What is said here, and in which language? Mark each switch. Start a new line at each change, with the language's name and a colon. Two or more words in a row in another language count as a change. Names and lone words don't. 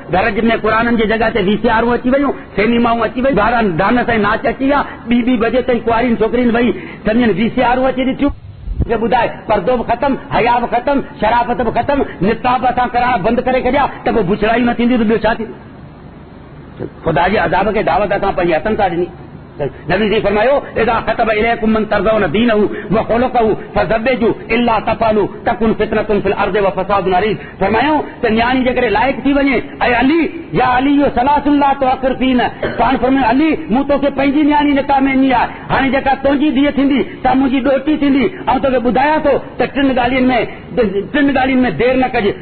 Sindhi: घर में क़ुराननि जी जॻह ते वीसीआरूं अची वयूं, सिनेमाऊं अची वयूं, ॿारनि डांस ऐं नाच अची विया, 2-2 बजे ताईं कुआरियुनि छोकिरियुनि वई सम्झनि वीसीआरूं अची ॾिठियूं। ॿुधाए पर्दो बि ख़तमु, हया बि ख़तमु, शराफ़त बि ख़तमु, निकाब असां करण बंदि करे छॾिया त पोइ बुछड़ाई न थींदी त ॿियो छा थींदो? ख़ुदा जे अज़ाब खे दावत असां पंहिंजे हथनि सां ॾिनी। नबी जी फरमायो
Arabic: إذا خطب إليكم من ترضون دينه وخلقه فزوجوه إلا تفعلوا تكن فتنة في الأرض وفساد عريض.
Sindhi: फरमायो त न्याणी जेकॾहिं लाइक़ थी वञे, ऐं अली या अली इहो
Arabic: ثلاث لا تؤخر فيهن,
Sindhi: पाण फरमायो अली मूं तोखे पंहिंजी न्याणी निकाह में ॾिनी आहे, हाणे जेका तुंहिंजी धीअ थींदी सा मुंहिंजी ॾोहिटी थींदी, ऐं तोखे ॿुधायां थो त 3 ॻाल्हियुनि में देर न कजे।